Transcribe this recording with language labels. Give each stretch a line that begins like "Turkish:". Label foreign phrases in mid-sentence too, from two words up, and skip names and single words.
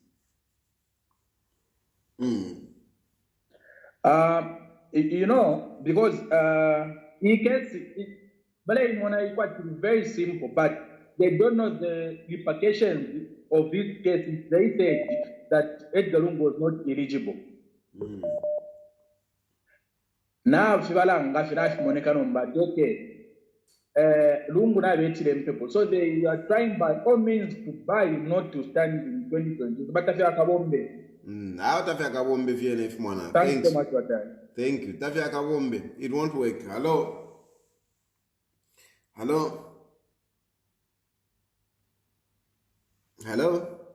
English: Because he gets very simple, but they don't know the repercussions of this case. They said that Edgar Lungu was not eligible. Now, okay, Lungu na people. So they are trying by all means to buy him not to stand in 2020. But Tafia Kabombe. Thanks so much for that. Thank you. Tafia Kabombe. It won't work. Hello? Hello? Hello?